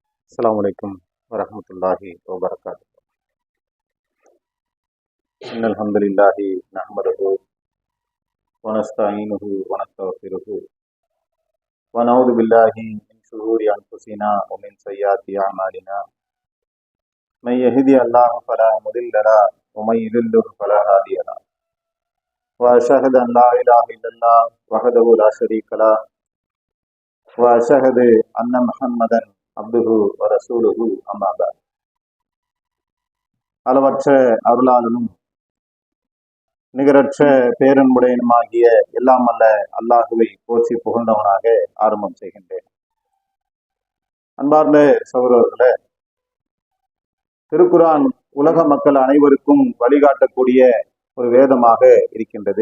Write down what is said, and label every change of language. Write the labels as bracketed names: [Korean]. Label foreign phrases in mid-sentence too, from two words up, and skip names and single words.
[Arabic] السلام عليكم ورحمة الله وبركاته. إن الحمد لله نحمده ونستعينه ونستغفره ونعوذ بالله من شرور أنفسنا ومن سيئات أعمالنا. من يهدي الله فلا مضل له ومن يضلل فلا هادي له. وأشهد أن لا إله إلا الله وحده لا شريك له وأشهد أن محمدا عبده ورسوله أما بعد. [Tamil] அளவற்ற அருளாளனும் நிகரற்ற பேரன்புடையனுமாகிய எல்லாம் அல்ல அல்லாஹுவை போற்றி புகழ்ந்தவனாக ஆரம்பம் செய்கின்றேன். அன்பார்ந்த சகோதரர்களே, திருக்குர்ஆன் உலக மக்கள் அனைவருக்கும் வழிகாட்டக்கூடிய ஒரு வேதமாக இருக்கின்றது.